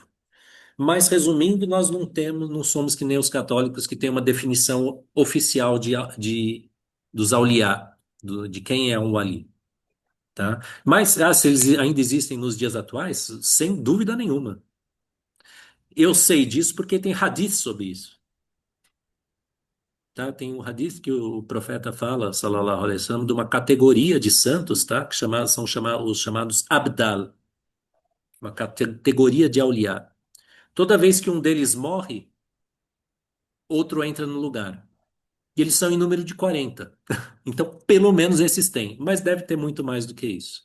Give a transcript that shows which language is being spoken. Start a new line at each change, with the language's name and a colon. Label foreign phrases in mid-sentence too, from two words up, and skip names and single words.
Portuguese: Mas resumindo, nós não temos, não somos que nem os católicos que têm uma definição oficial dos auliá, de quem é um wali, tá? Mas se eles ainda existem nos dias atuais, sem dúvida nenhuma. Eu sei disso porque tem hadith sobre isso, tá? Tem um hadith que o profeta fala,
Arabic: صلى الله عليه وسلم,
Portuguese: de uma categoria de santos, tá? Que são os chamados abdal, uma categoria de auliá. Toda vez que um deles morre, outro entra no lugar. E eles são em número de 40. Então, pelo menos esses têm, mas deve ter muito mais do que isso.